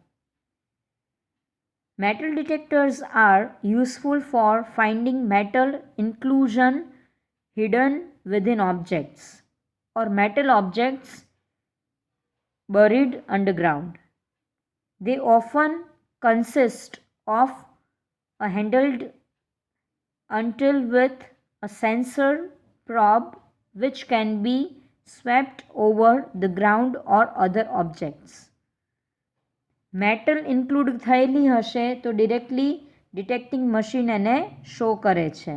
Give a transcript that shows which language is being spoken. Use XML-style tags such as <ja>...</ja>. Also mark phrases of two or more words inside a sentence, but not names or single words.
<en>Metal detectors are useful for finding metal inclusion hidden within objects or metal objects buried underground. They often consist of a handheld until with a sensor probe which can be swept over the ground or other objects. metal include</en> <gu>થયેલી હશે તો</gu> <en>directly detecting machine</en> <gu>એને શો કરે છે.</gu>